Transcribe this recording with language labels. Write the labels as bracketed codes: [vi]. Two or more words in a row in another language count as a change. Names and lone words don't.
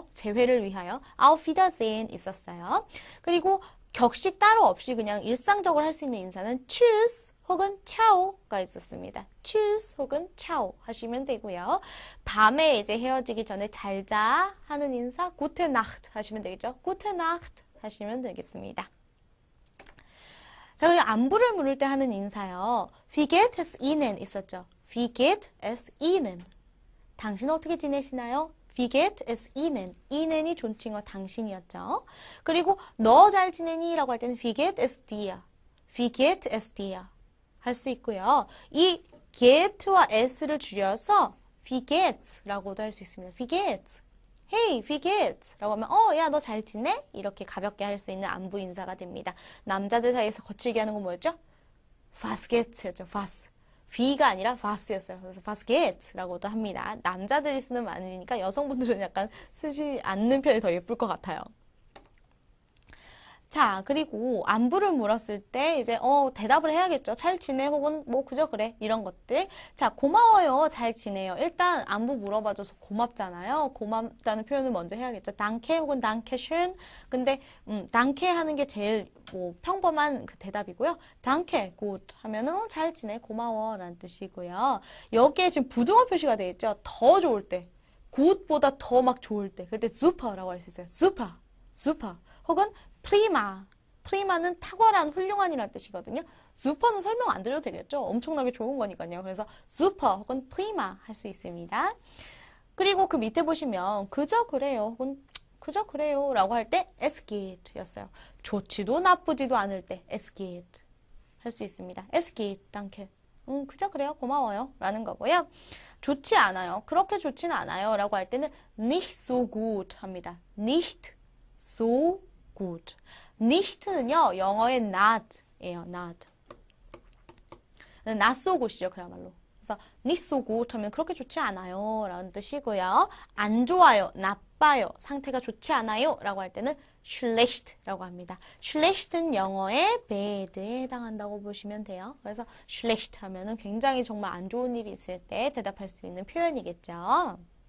[ko] 재회를 위하여 [de] Auf Wiedersehen [ko] 있었어요. 그리고 격식 따로 없이 그냥 일상적으로 할 수 있는 인사는 Tschüss 혹은 Ciao가 있었습니다. Tschüss 혹은 Ciao 하시면 되고요. 밤에 이제 헤어지기 전에 잘 자 하는 인사 [de] Gute Nacht [ko] 하시면 되겠죠. [de] Gute Nacht [ko] 하시면 되겠습니다. 자, 그리고 안부를 물을 때 하는 인사요. [de] Wie geht es Ihnen 있었죠. Wie geht es Ihnen? [ko] 당신 어떻게 지내시나요? [de] Wie geht es Ihnen? Ihnen [ko] 존칭어 당신이었죠. 그리고 너 잘 지내니? 라고 할 때는 [de] Wie geht es dir? Wie geht es dir? [ko] 할 수 있고요. 이 get와 s를 줄여서 [de] Wie geht's? [ko] 라고도 할 수 있습니다. [de] Wie geht's? Hey, wie geht's? [ko] 라고 하면 야, 너 잘 지내? 이렇게 가볍게 할 수 있는 안부 인사가 됩니다. 남자들 사이에서 거칠게 하는 건 뭐였죠? [de] Was geht'였죠. was. [ko] V가 아니라 was였어요. 그래서 [de] was geht' [ko] 라고도 합니다. 남자들이 쓰는 말이니까 여성분들은 약간 쓰지 않는 편이 더 예쁠 것 같아요. 자, 그리고 안부를 물었을 때 이제 대답을 해야겠죠. 잘 지내 혹은 뭐 그저 그래 이런 것들. 자, 고마워요. 잘 지내요. 일단 안부 물어봐줘서 고맙잖아요. 고맙다는 표현을 먼저 해야겠죠. Danke 혹은 Dankeschön. 근데 Danke 하는 게 제일 뭐 평범한 그 대답이고요. [de] Danke, gut [ko] 하면은 잘 지내, 고마워라는 뜻이고요. 여기에 지금 부등호 표시가 되어 있죠. 더 좋을 때, good보다 더 막 좋을 때, 그때 super라고 할 수 있어요. [de] super, super. [ko] 혹은 prima. prima는 탁월한, 훌륭한이라는 뜻이거든요. super는 설명 안 드려도 되겠죠. 엄청나게 좋은 거니까요. 그래서 super 혹은 prima 할 수 있습니다. 그리고 그 밑에 보시면 그저 그래요 혹은 그저 그래요 라고 할 때 [de] es geht [ko] 였어요. 좋지도 나쁘지도 않을 때 [de] es geht [ko] 할 수 있습니다. [de] es geht, danke. [ko] 그저 그래요, 고마워요 라는 거고요. 좋지 않아요, 그렇게 좋지는 않아요 라고 할 때는 [de] nicht so gut [ko] 합니다. [de] nicht so gut. [ko] nicht는요, 영어의 not예요. not. [en] not so good [ko] 이죠, 그야말로. 그래서 [de] nicht so gut [ko] 하면 그렇게 좋지 않아요 라는 뜻이고요. 안 좋아요, 나빠요, 상태가 좋지 않아요 라고 할 때는 schlecht 라고 합니다. schlecht는 영어의 bad에 해당한다고 보시면 돼요. 그래서 schlecht 하면은 굉장히 정말 안 좋은 일이 있을 때 대답할 수 있는 표현이겠죠.